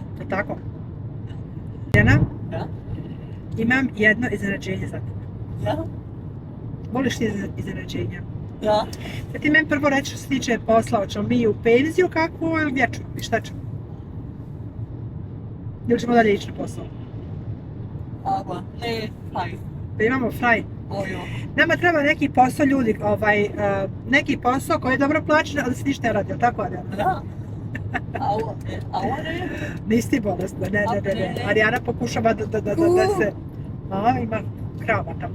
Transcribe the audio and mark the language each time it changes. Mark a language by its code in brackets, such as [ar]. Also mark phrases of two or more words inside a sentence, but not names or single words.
[bs] to tako? Marijana, [de] Ja. [bs] imam jedno iznenađenje za tebe. [de] Ja. [bs] Voliš ti iznenađenja? [de] Ja. [bs] Da ti meni prvo reći što se tiče posla, hoćemo mi u penziju kakvu ili gdje ćemo? I šta ćemo? Ili ćemo dalje ići na posao? [de] Aber nee, fein. [bs] Da imamo fraj. [de] Oh ja. [bs] Nama treba neki posao ljudi, neki posao koji je dobro plaćen, a da se ništa ne radi, jel tako Adriana? [de] Ja. Aua ne? [bs] Nisi ti bolesna, ne. Marijana pokušava da se... A, ima krava tamo.